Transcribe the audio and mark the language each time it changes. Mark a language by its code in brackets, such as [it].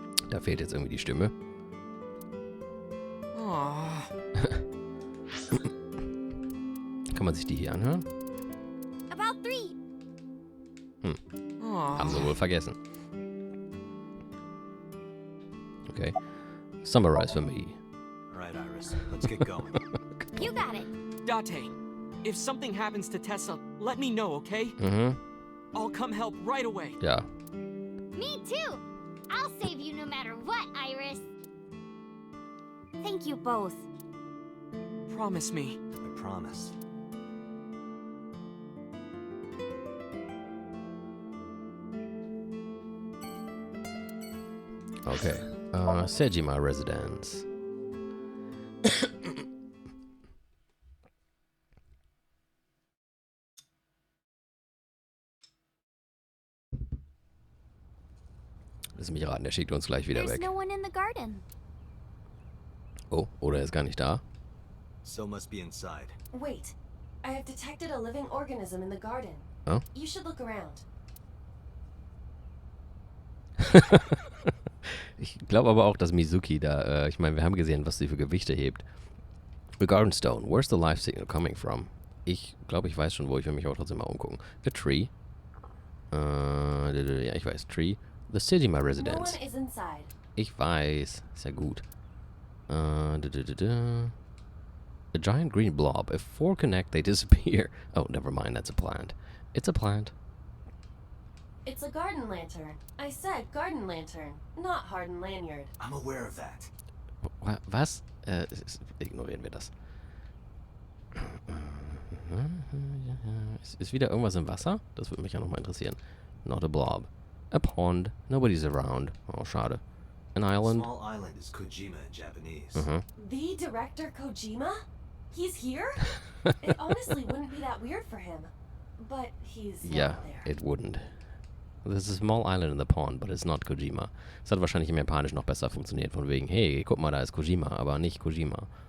[de] Da fehlt jetzt irgendwie die Stimme. Aww. Kann man sich die hier anhören? [en] About 3. [de] Haben sie wohl vergessen. [en] Okay. Summarize for me. Alright, Iris, let's get going. You got it. Date, if something happens to Tessa, let me know, okay? Mhm. I'll come help right away. [de] Ja. [en] Me too. I'll save you no matter what, Iris. Thank you both. Promise me. I promise. Okay. Sejima Residence. [de] Lass mich raten, der schickt uns gleich wieder [en] There's [de] weg. [en] no one in the garden. [de] Oh, oder er ist gar nicht da. [en] So must be inside. Wait, I have detected a living organism in the garden. Oh? You should look around. [de] Ich glaube aber auch, dass Mizuki da, ich meine, wir haben gesehen, was sie für Gewichte hebt. [en] The Garden Stone, where's the life signal coming from? [de] Ich glaube, ich weiß schon, wo. Ich will mich aber trotzdem mal umgucken. [en] The Tree. [de] Ja, ich weiß. [en] Tree. The Sejima No Residence. one is inside. [de] Ich weiß. Ist ja gut. [en] A giant green blob. If 4 connect, they disappear. Oh, never mind. That's a plant. It's a plant. It's a garden lantern. I said garden lantern, not hardened lanyard. I'm aware of that. [de] Was? Ignorieren wir das. Ist wieder irgendwas im Wasser? Das würde mich ja nochmal interessieren. [en] Not a blob. A pond. Nobody's around. [de] Oh, schade. [en] An island. Small island is Kojima in Japanese. The director Kojima? He's here? It honestly wouldn't be that weird for him. But he's Yeah, not there. it wouldn't. There's a small island in the pond, but it's not Kojima. [de] Es hat wahrscheinlich im Japanisch noch besser funktioniert, von wegen, hey, guck mal, da ist Kojima, aber nicht Kojima.